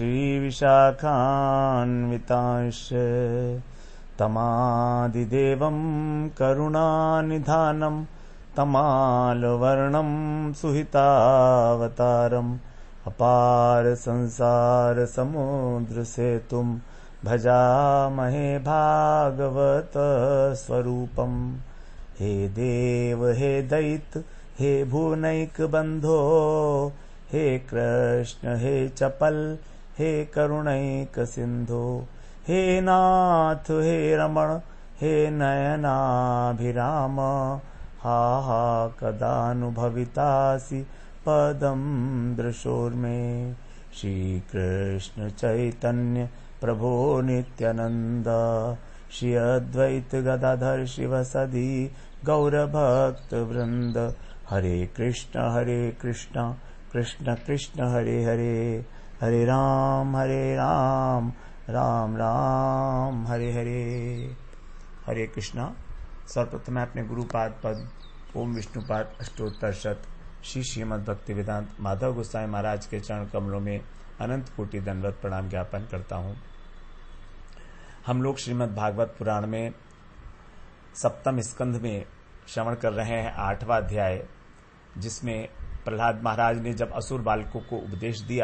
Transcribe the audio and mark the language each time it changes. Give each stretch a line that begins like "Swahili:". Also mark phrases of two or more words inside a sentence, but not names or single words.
Sanskrit: श्रीविशाखान्वितांश्च तमादिदेवं करुणानिधानं तमालवर्णं सुहितावतारम् अपार संसार समुद्र सेतुं भजामहे भागवत स्वरूपम्। हे देव हे दैत्य हे भुवनैक बंधो हे कृष्ण हे चपल हे करुणैक सिंधो हे नाथ हे रमण हे नयनाभिराम हा हा कदानुभवितासि पदं दृशोर्मे। श्री कृष्ण चैतन्य प्रभो नित्यानंद श्री अद्वैत गदाधर शिवसदि गौरभक्त वृंद। हरे कृष्ण कृष्ण कृष्ण हरे हरे हरे राम राम राम हरे हरे।
Hindi: हरे कृष्णा। सर्वप्रथम मैं अपने गुरुपाद पद ओम विष्णुपाद अष्टोत्तर शत श्री श्रीमद् भक्ति वेदांत माधव गोसाई महाराज के चरण कमलों में अनंत कोटि दंडवत प्रणाम ज्ञापन करता हूँ। हम लोग श्रीमद् भागवत पुराण में सप्तम स्कंध में श्रवण कर रहे हैं 8वां अध्याय, जिसमें प्रहलाद महाराज ने जब असुर बालकों को उपदेश दिया